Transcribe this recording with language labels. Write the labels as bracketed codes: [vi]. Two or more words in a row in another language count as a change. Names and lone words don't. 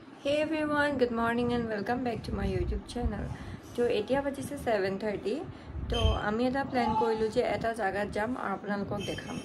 [en] Hey everyone, good morning and welcome back to my YouTube channel. [as] So এতিয়া বাজিছে 7:30. তো আমি এটা plan কৰিলোঁ যে এটা জাগাত যাম আৰু আপোনালোকক দেখাম.